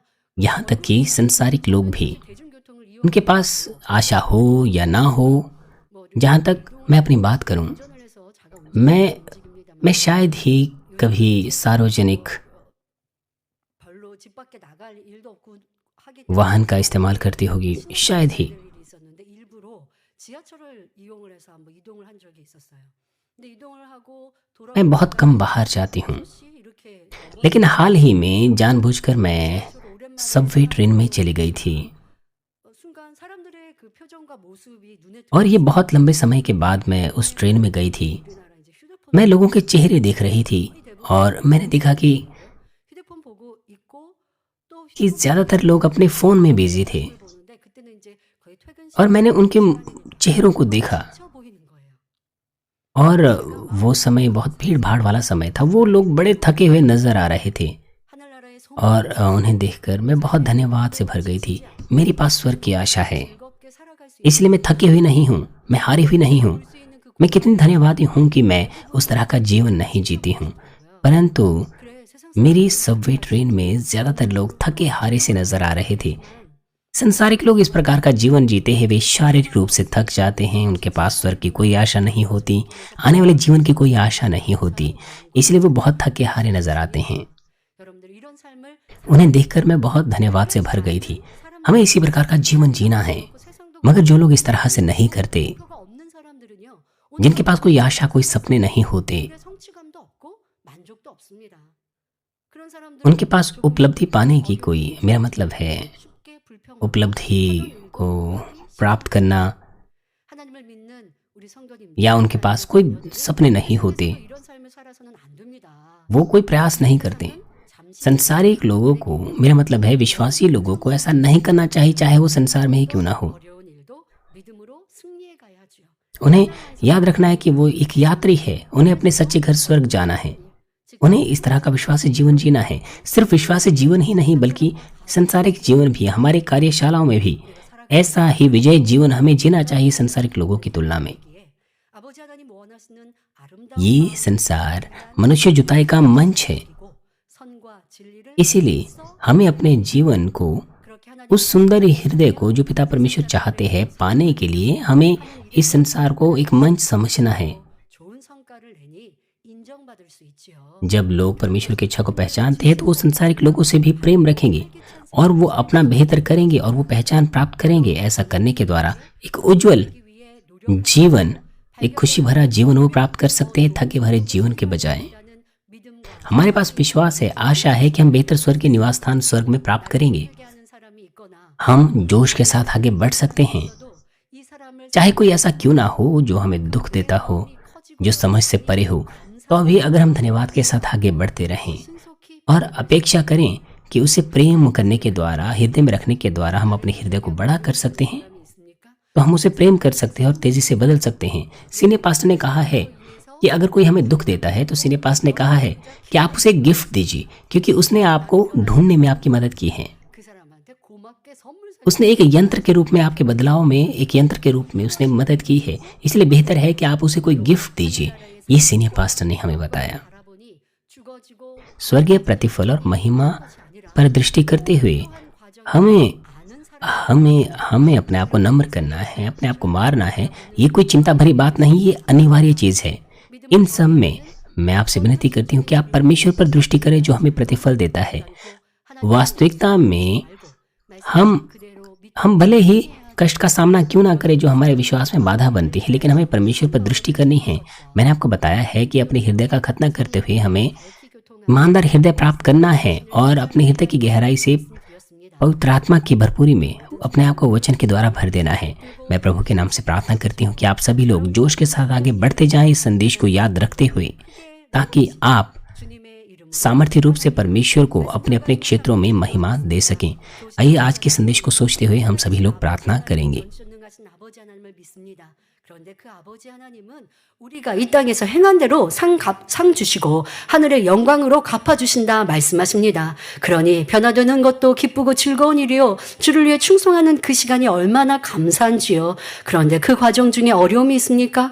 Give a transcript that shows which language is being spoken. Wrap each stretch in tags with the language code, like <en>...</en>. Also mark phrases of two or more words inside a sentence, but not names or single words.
<hi>यहाँ तक कि संसारिक लोग भी,</hi> <ko>대중교통을</ko> <hi>उनके पास आशा हो या ना हो, जहाँ तक मैं अपनी बात करूं,</hi> <ko>운전을 해서 자가 운전을</ko> <hi>मैं</hi> <ko>움직입니다만</ko> <hi>मैं शायद ही कभी सार्वजनिक</hi> <ko>별로 집 밖에 나갈 일도 없고 하기</ko> <hi>वाहन का</hi> <ko>때문에</ko> <hi>इस्तेमाल करती होगी, शायद ही।</hi> <ko>될 일이 있었는데 일부러 지하철을 이용을 해서 한번 이동을 한 적이 있었어요. 근데 이동을 하고</ko> <hi>मैं बहुत कम</hi> <ko>돌아오니까</ko> <hi>बाहर जाती हूँ,</hi> <ko>혹시 이렇게</ko> <hi>लेकिन हाल ही में जानबूझकर मैं</hi> <ko>지하철을 오랜만에</ko> <en>subway train</en> <hi>में चली गई थी</hi> <ko>순간 사람들의 그 표정과 모습이 눈에</ko> <hi>और ये</hi> <ko>들어왔어요.</ko> <hi>बहुत लंबे समय के बाद मैं उस ट्रेन में गई थी।</hi> <ko>우리나라 이제 휴대폰</ko> <hi>मैं लोगों के चेहरे देख रही थी और मैंने देखा कि</hi> <ko>휴대폰 보고 있고 또</ko> <hi>ज़्यादातर लोग अपने फ़ोन में बिजी थे</hi> <ko>휴대폰을 보는데 그때는 이제 거의 퇴근</ko> <hi>और मैंने</hi> <ko>시간에</ko> <hi>उनके चेहरों को देखा</hi> <ko>지쳐 보이는 거예요.</ko> <hi>और वो समय बहुत भीड़ भाड़ वाला समय था। वो लोग बड़े थके हुए नज़र आ रहे थे</hi> <ko>하늘나라의 소망</ko> <hi>और उन्हें देखकर मैं बहुत धन्यवाद से भर गई थी। मेरे पास स्वर्ग की आशा है,</hi> <ko>즐겁게 살아갈 수</ko> <hi>इसलिए मैं थकी हुई नहीं हूँ, मैं हारी हुई नहीं हूँ।</hi> <ko>수 있는 그</ko> <hi>मैं कितनी धन्यवादी हूँ कि मैं उस तरह का जीवन नहीं जीती हूँ, परंतु</hi> <ko>그래 세상</ko> <hi>मेरी</hi> <en>subway train</en> <hi>में ज़्यादातर लोग थके हारे से नज़र आ रहे थे। संसारिक लोग इस प्रकार का जीवन जीते हैं, वे शारीरिक रूप से थक जाते हैं, उनके पास स्वर्ग की कोई आशा नहीं होती, आने वाले जीवन की कोई आशा नहीं होती, इसलिए वो बहुत थके हारे नज़र आते हैं।</hi> <ko>여러분들 이런 삶을</ko> <hi>उन्हें देखकर मैं बहुत धन्यवाद से भर गई थी। हमें इसी प्रकार का जीवन जीना है,</hi> <ko>세상도</ko> <hi>मगर जो लोग इस तरह से नहीं करते,</hi> <ko>목표가 없는 사람들은요.</ko> <hi>जिनके पास कोई आशा कोई सपने नहीं होते,</hi> <ko>오늘의 성취감도 없고 만족도 없습니다. 그런 사람들은</ko> <hi>उनके पास उपलब्धि पाने की कोई, मेरा मतलब है</hi> <ko>쉽게 불평</ko> <hi>उपलब्धि को प्राप्त करना,</hi> <ko>하나님을 믿는 우리 성도님</ko> <hi>या उनके पास कोई सपने नहीं होते,</hi> <ko>이런 삶을 살아서는 안 됩니다.</ko> <hi>वो कोई प्रयास नहीं करते।</hi> <ko>잠시</ko> <hi>संसारिक लोगों को, मेरा मतलब है विश्वासी लोगों को ऐसा नहीं करना चाहिए, चाहे वो संसार में ही क्यों ना हो।</hi> <ko>어려운 일도 믿음으로 승리해 가야죠.</ko> <hi>उन्हें याद रखना है कि वो एक यात्री है, उन्हें अपने सच्चे घर स्वर्ग जाना है, उन्हें इस तरह का विश्वासी जीवन जीना है। सिर्फ विश्वासी जीवन ही नहीं बल्कि संसारिक जीवन भी, हमारे कार्यशालाओं में भी ऐसा ही विजय जीवन हमें जीना चाहिए संसारिक लोगों की तुलना में।</hi> <ko>기에 아버지 하나님 원하시는 아름다운</ko> <hi>ये संसार मनुष्य जुताई का मंच है,</hi> <ko>그리고 선과 진리를</ko> <hi>इसीलिए हमें अपने जीवन को,</hi> <ko>그렇게 하나님</ko> <hi>उस सुंदर हृदय को जो पिता परमेश्वर चाहते हैं पाने के लिए हमें इस संसार को एक मंच समझना है।</hi> <ko>좋은 성과를 내니 인정받을 수 있지요.</ko> <hi>जब लोग परमेश्वर की इच्छा को पहचानते हैं तो वो संसारिक लोगों से भी प्रेम रखेंगे और वो अपना बेहतर करेंगे और वो पहचान प्राप्त करेंगे। ऐसा करने के द्वारा एक उज्जवल</hi> <ko>하기 위해 노력</ko> <hi>जीवन, एक खुशी भरा जीवन वो प्राप्त कर सकते हैं थके भरे जीवन के बजाय।</hi> <ko>하는 믿음과</ko> <hi>हमारे पास विश्वास है, आशा है कि हम बेहतर स्वर्ग के निवास स्थान स्वर्ग में प्राप्त करेंगे।</hi> <ko>하게 하는 사람이 있거나</ko> <hi>हम जोश के साथ आगे बढ़ सकते हैं,</hi> <ko>또 이 사람을</ko> <hi>चाहे कोई ऐसा क्यों ना हो जो हमें दुख देता हो, जो समझ से परे हो, तो अभी अगर हम धन्यवाद के साथ आगे बढ़ते रहें</hi> <ko>신속히</ko> <hi>और अपेक्षा करें कि उसे प्रेम करने के द्वारा, हृदय में रखने के द्वारा हम अपने हृदय को बड़ा कर सकते हैं,</hi> <ko>사람이 있습니까?</ko> <hi>तो हम उसे प्रेम कर सकते हैं और तेजी से बदल सकते हैं। सीने पास्ट ने कहा है कि अगर कोई हमें दुख देता है तो सीने पास्ट ने कहा है कि आप उसे गिफ्ट दीजिए, क्योंकि उसने आपको ढूंढने में आपकी मदद की है।</hi> <ko>그 사람한테 고맙게 선물 사</ko> <hi>उसने एक यंत्र के रूप में, आपके बदलाव में एक यंत्र के रूप में उसने मदद की है, इसलिए बेहतर है कि आप उसे कोई गिफ्ट दीजिए। ये</hi> <en>senior pastor</en> <hi>ने हमें बताया।</hi> <ko>바라보니 죽어지고</ko> <hi>स्वर्गीय प्रतिफल और महिमा</hi> <ko>것이 아니라</ko> <hi>पर दृष्टि करते हुए</hi> <ko>과정</ko> <hi>हमें</hi> <ko>아는 사람</ko> <hi>हमें अपने आप को नम्र करना है, अपने आप को मारना है। ये कोई चिंता भरी बात नहीं, ये अनिवार्य चीज़ है। इन सब में मैं आपसे विनती करती हूँ कि आप परमेश्वर पर दृष्टि करें जो हमें प्रतिफल देता है। वास्तविकता में हम भले ही कष्ट का सामना क्यों ना करें जो हमारे विश्वास में बाधा बनती है, लेकिन हमें परमेश्वर पर दृष्टि करनी है। मैंने आपको बताया है कि अपने हृदय का खतना करते हुए हमें ईमानदार हृदय प्राप्त करना है और अपने हृदय की गहराई से पवित्र आत्मा की भरपूरी में अपने आप को वचन के द्वारा भर देना है। मैं प्रभु के नाम से प्रार्थना करती हूँ कि आप सभी लोग जोश के साथ आगे बढ़ते जाएं इस संदेश को याद रखते हुए, ताकि आप</hi> <ko>주님의 이름으로</ko> <hi>सामर्थ्य रूप से परमेश्वर को अपने अपने क्षेत्रों में महिमा दे सकें। आइए आज के संदेश को सोचते हुए हम सभी लोग प्रार्थना करेंगे।</hi> <ko>전능하신 아버지 하나님을 믿습니다. 그런데 그 아버지 하나님은 우리가 이 땅에서 행한 대로 상 주시고 하늘의 영광으로 갚아주신다 말씀하십니다. 그러니 변화되는 것도 기쁘고 즐거운 일이요. 주를 위해 충성하는 그 시간이 얼마나 감사한지요. 그런데 그 과정 중에 어려움이 있습니까?</ko>